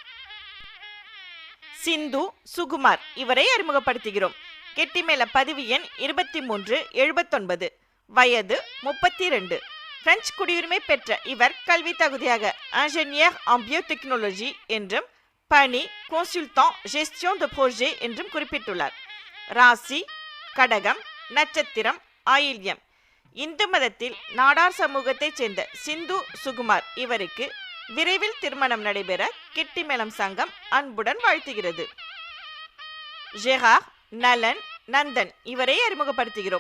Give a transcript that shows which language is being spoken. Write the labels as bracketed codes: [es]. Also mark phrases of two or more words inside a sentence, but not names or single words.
[ta] சிந்து சுகுமார் இவரை அறிமுகப்படுத்துகிறோம். கெட்டிமேள பதிவு எண் 2379, வயது 32. பிரெஞ்சு குடியுரிமை பெற்ற இவர் கல்வி தகுதியாக இன்ஜினியர் [fr] en biotechnologie [ta] என்றும் பணி [fr] consultant gestion de projet [ta] என்றும் குறிப்பிட்டுள்ளார். ராசி கடகம், நட்சத்திரம் ஆயில்யம். இந்து மதத்தில் நாடார் சமூகத்தைச் சேர்ந்த சிந்து சுகுமார் இவருக்கு விரைவில் திருமணம் நடைபெற கெட்டிமேளம் சங்கம் அன்புடன் வாழ்த்துகிறது. ஜெரார் நலன் நந்தன் இவரை அறிமுகப்படுத்துகிறோம்.